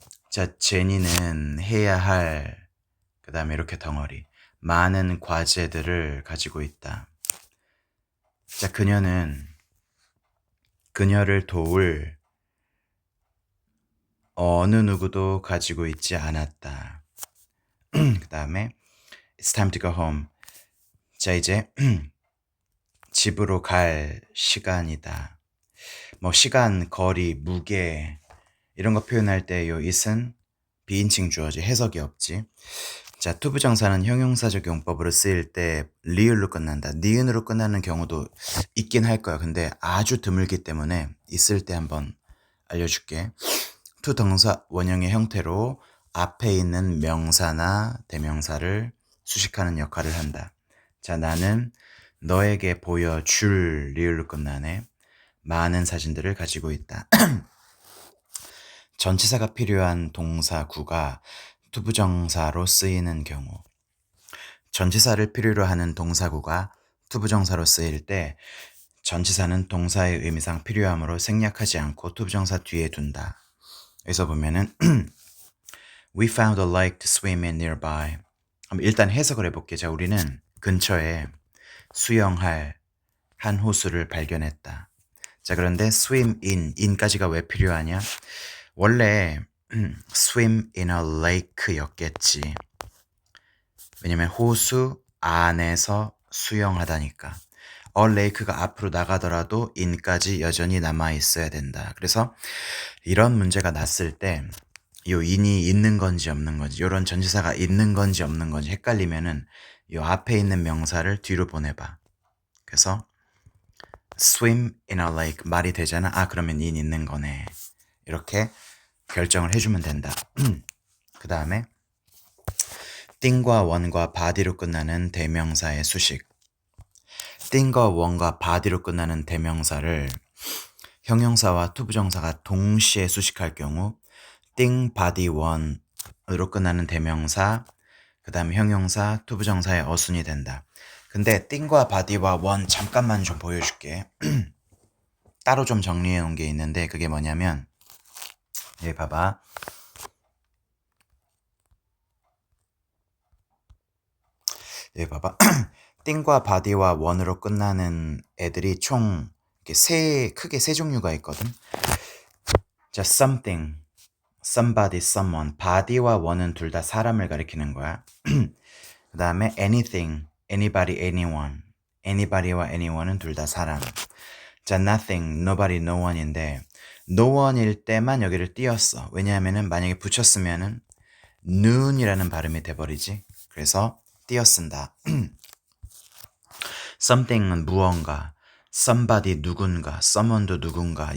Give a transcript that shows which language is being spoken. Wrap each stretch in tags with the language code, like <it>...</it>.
<ko>자, 제니는 해야 할, 그 다음에 이렇게 덩어리. 많은 과제들을 가지고 있다. 자, 그녀를 도울 어느 누구도 가지고 있지 않았다.</ko> <en>그 다음에 It's time to go home.</en> <ko>자, 이제 집으로 갈 시간이다. 뭐 시간, 거리, 무게 이런 거 표현할 때 요 it은 비인칭 주어지 해석이 없지. 자, 투부정사는 형용사적 용법으로 쓰일 때 리을로 끝난다. 니은으로 끝나는 경우도 있긴 할 거야. 근데 아주 드물기 때문에 있을 때 한번 알려줄게. 투동사 원형의 형태로 앞에 있는 명사나 대명사를 수식하는 역할을 한다. 자, 나는 너에게 보여줄 리을로 끝나네. 많은 사진들을 가지고 있다. 전치사가 필요한 동사구가 투부정사로 쓰이는 경우, 전치사를 필요로 하는 동사구가 투부정사로 쓰일 때 전치사는 동사의 의미상 필요함으로 생략하지 않고 투부정사 뒤에 둔다.</ko> <en>여기서 보면은 We found a lake to swim in nearby.</en> <ko>일단 해석을 해볼게. 자, 우리는 근처에 수영할 한 호수를 발견했다. 자, 그런데 swim in까지가 왜 필요하냐? 원래</ko> <en>swim in a lake</en> <ko>였겠지. 왜냐면 호수 안에서 수영하다니까. a lake가 앞으로 나가더라도 in까지 여전히 남아있어야 된다. 그래서 이런 문제가 났을 때 요 in이 있는 건지 없는 건지, 요런 전치사가 있는 건지 없는 건지 헷갈리면은 요 앞에 있는 명사를 뒤로 보내봐. 그래서</ko> <en>swim in a lake</en> <ko>말이 되잖아. 아, 그러면 in 있는 거네. 이렇게 결정을 해주면 된다. 그 다음에 띵과 원과 바디로 끝나는 대명사의 수식. 띵과 원과 바디로 끝나는 대명사를 형용사와 투부정사가 동시에 수식할 경우 띵, 바디, 원으로 끝나는 대명사, 그 다음에 형용사, 투부정사의 어순이 된다. 근데 띵과 바디와 원 잠깐만 좀 보여줄게. 따로 좀 정리해 놓은 게 있는데 그게 뭐냐면 여기 봐봐. 여기 봐봐. 띵과 바디와 원으로 끝나는 애들이 총 크게 세 종류가 있거든.</ko> <en>자, something, somebody, someone.</en> <ko>body와 원은 둘 다 사람을 가리키는 거야.</ko> <en>그 다음에 anything, anybody, anyone.</en> <ko>anybody와 anyone은 둘 다 사람. 자, nothing, nobody, no one인데 no one일 때만 여기를 띄었어. 왜냐하면은 만약에 붙였으면은 noon이라는 발음이 돼버리지. 그래서 띄어 쓴다. something은 무언가, somebody 누군가, someone도 누군가.</ko>